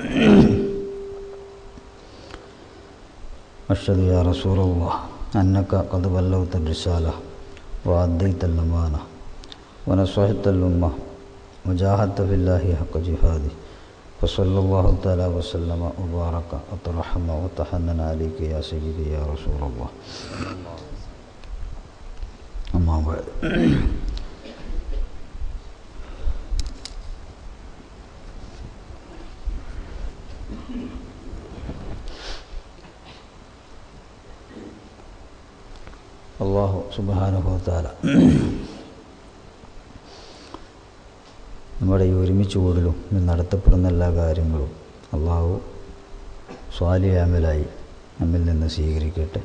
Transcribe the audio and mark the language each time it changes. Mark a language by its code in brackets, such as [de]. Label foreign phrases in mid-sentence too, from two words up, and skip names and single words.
[ar] أشهد يا رسول الله أنك قد بلغت الرسالة وأديت الأمانة ونصحت الأمة وجاهدت في الله حق جهاده فصلى الله تعالى وسلم وبارك وترحم وتحنن عليك يا سيدي يا رسول الله. أما بعد. الله سبحانه وتعالى [ml] നമ്മുടെ ഈ ഒരുമിച്ച് കൂടലും നടത്തപ്പെടുന്ന എല്ലാ കാര്യങ്ങളും അല്ലാഹു സ്വാലിഹ് അമലായി നമ്മിൽ നിന്ന് സ്വീകരിക്കട്ടെ.